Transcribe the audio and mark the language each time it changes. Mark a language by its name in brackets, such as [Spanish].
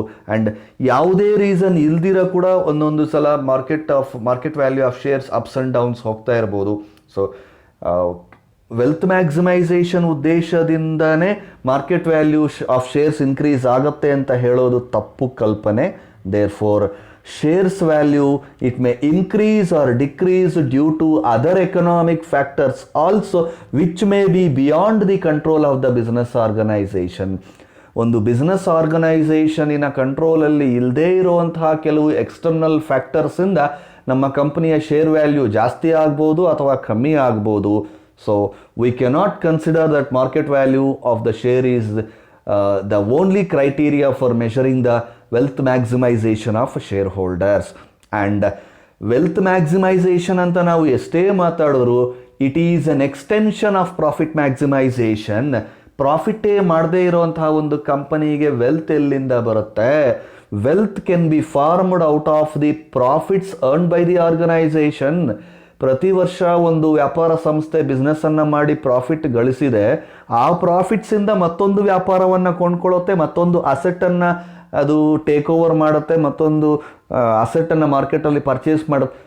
[Kannada] And ಯಾವುದೇ reason ಇಲ್ದಿರ ಕೂಡ ಒಂದೊಂದು ಸಲ market value of shares ups and downs ಹೋಗ್ತಾ ಇರ್ಬೋದು. So wealth maximisation ಉದ್ದೇಶದಿಂದನೇ market value of shares increase ಆಗುತ್ತೆ ಅಂತ ಹೇಳೋದು ತಪ್ಪು ಕಲ್ಪನೆ. [English] Therefore shares value, it may increase or decrease due to other economic factors also which may be beyond the control of the business organization. [Kannada] ಒಂದು business ಆರ್ಗನೈಸೇಷನಿನ ಕಂಟ್ರೋಲಲ್ಲಿ ಇಲ್ಲದೇ ಇರುವಂತಹ ಕೆಲವು external ಫ್ಯಾಕ್ಟರ್ಸಿಂದ ನಮ್ಮ ಕಂಪನಿಯ ಶೇರ್ ವ್ಯಾಲ್ಯೂ ಜಾಸ್ತಿ ಆಗ್ಬೋದು ಅಥವಾ ಕಮ್ಮಿ ಆಗ್ಬೋದು. [English] So we cannot consider that market value of the share is the only criteria for measuring the wealth maximization of shareholders. And wealth maximization [Kannada] anta ನಾವು ಎಷ್ಟೇ ಮಾತಾಡಿದ್ರು [English] it is an extension of profit maximization. [Kannada] ಪ್ರಾಫಿಟೇ ಮಾಡದೇ ಇರುವಂತಹ ಒಂದು ಕಂಪನಿಗೆ wealth ಎಲ್ಲಿಂದ ಬರುತ್ತೆ? [English] Wealth can be formed out of the profits earn by the organization. [Kannada] ಪ್ರತಿ ವರ್ಷ ಒಂದು ವ್ಯಾಪಾರ ಸಂಸ್ಥೆ ಬಿಸ್ನೆಸ್ಸನ್ನು ಮಾಡಿ ಪ್ರಾಫಿಟ್ ಗಳಿಸಿದೆ, ಆ ಪ್ರಾಫಿಟ್ಸಿಂದ ಮತ್ತೊಂದು ವ್ಯಾಪಾರವನ್ನು ಕೊಂಡ್ಕೊಳ್ಳುತ್ತೆ, ಮತ್ತೊಂದು ಅಸೆಟನ್ನು ಅದು ಟೇಕ್ ಓವರ್ ಮಾಡುತ್ತೆ, ಮತ್ತೊಂದು ಅಸೆಟನ್ನು ಮಾರ್ಕೆಟಲ್ಲಿ ಪರ್ಚೇಸ್ ಮಾಡುತ್ತೆ.